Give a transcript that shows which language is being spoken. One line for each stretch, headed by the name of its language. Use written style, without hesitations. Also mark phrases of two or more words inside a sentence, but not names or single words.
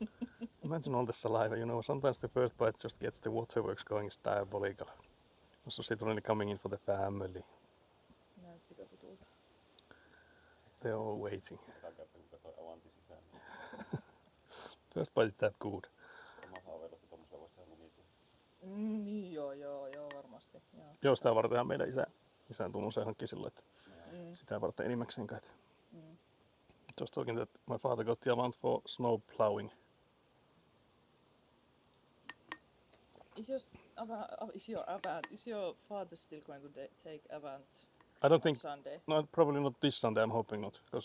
English: Imagine all the saliva, you know, sometimes the first bite just gets the waterworks going, it's diabolical. Also Citroen coming in for the family. They're all waiting. First bite is that good.
Finnish: Joo, varmasti. Joo, sitä vartenhan meidän isän tunnus hankki silloin, että sitä varten enimmäkseen kai.
English: Just talking that my father got the Avant for snow plowing. Is your father still going to take Avant I don't on think, Sunday? no, probably not this Sunday, I'm hoping not, because